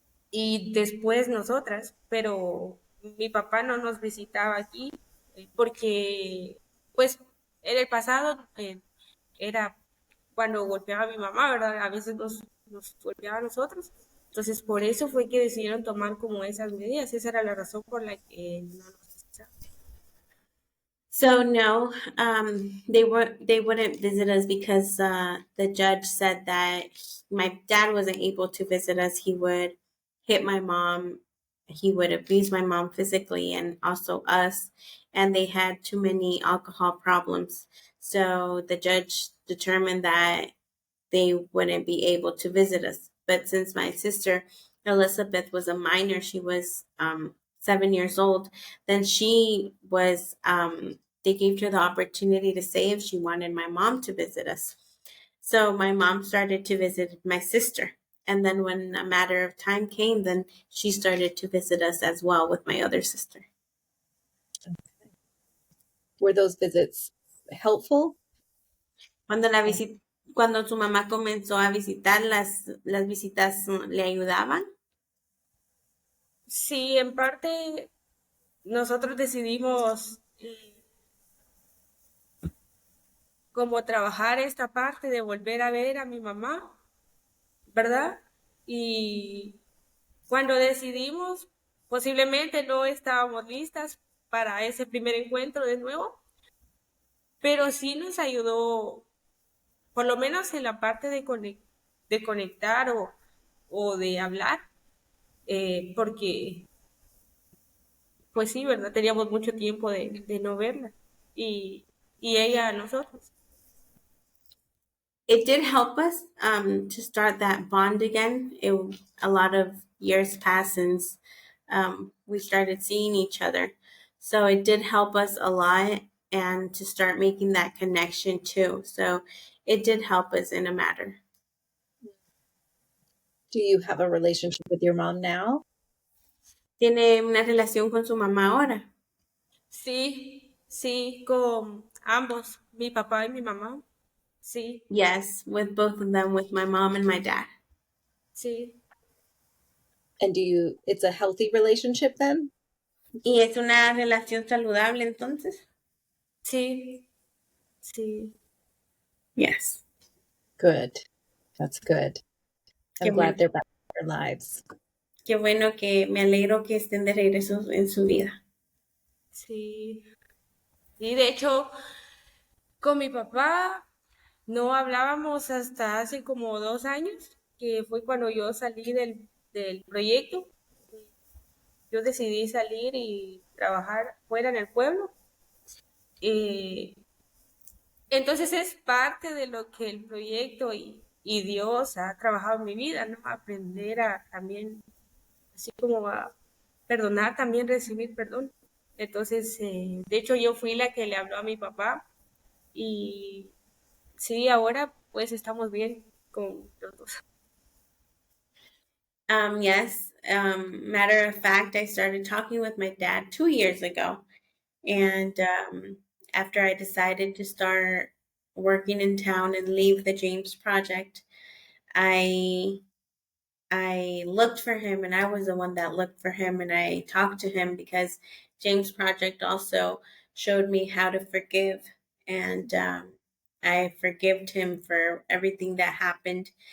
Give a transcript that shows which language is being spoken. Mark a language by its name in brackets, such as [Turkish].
[Spanish] y después nosotras, pero mi papá no nos visitaba aquí porque, pues, en el pasado era cuando golpeaba a mi mamá, ¿verdad? A veces nos golpeaba a nosotros. Entonces, por eso fue que decidieron tomar como esas medidas. Esa era la razón por la que no nos visitaban. [English] So no, they wouldn't visit us because the judge said that my dad wasn't able to visit us. He would hit my mom, he would abuse my mom physically, and also us. And they had too many alcohol problems. So the judge determined that they wouldn't be able to visit us. But since my sister Elizabeth was a minor, she was 7 years old, then she was they gave her the opportunity to say if she wanted my mom to visit us. So my mom started to visit my sister. And then when a matter of time came, then she started to visit us as well with my other sister. Were those visits helpful? [Spanish] Cuando su mamá comenzó a visitar, las visitas le ayudaban. Sí, en parte nosotros decidimos como trabajar esta parte de volver a ver a mi mamá, ¿verdad? Y cuando decidimos, posiblemente no estábamos listas para ese primer encuentro de nuevo, pero sí nos ayudó, por lo menos en la parte de conectar o de hablar, porque, pues sí, ¿verdad? Teníamos mucho tiempo de no verla y ella a nosotros. [English] It did help us to start that bond again. A lot of years passed since we started seeing each other. So it did help us a lot and to start making that connection too. So it did help us in a matter. Do you have a relationship with your mom now? [Spanish] ¿Tiene una relación con su mamá ahora? Sí, sí, con ambos, mi papá y mi mamá. Sí, [English] Yes, with both of them, with my mom and my dad. [Spanish] sí, [English] And it's a healthy relationship then? [Spanish] ¿Y es una relación saludable entonces? sí, sí. [English] Yes. Good. That's good. I'm [Spanish] Qué [English] glad [Spanish] bueno. [English] they're back in their lives. [Spanish] Qué bueno, que me alegro que estén de regreso en su vida. Sí. Y de hecho, con mi papá no hablábamos hasta hace como 2 años, que fue cuando yo salí del proyecto. Yo decidí salir y trabajar fuera en el pueblo. Eh, entonces es parte de lo que el proyecto y Dios ha trabajado en mi vida, ¿no? Aprender a también, así como a perdonar, también recibir perdón. Entonces, de hecho, yo fui la que le habló a mi papá y sí, ahora pues estamos bien con los dos. [English] Yes. Matter of fact, I started talking with my dad 2 years ago. And after I decided to start working in town and leave the James Project, I I looked for him, and I was the one that looked for him, and I talked to him because James Project also showed me how to forgive, and I forgived him for everything that happened.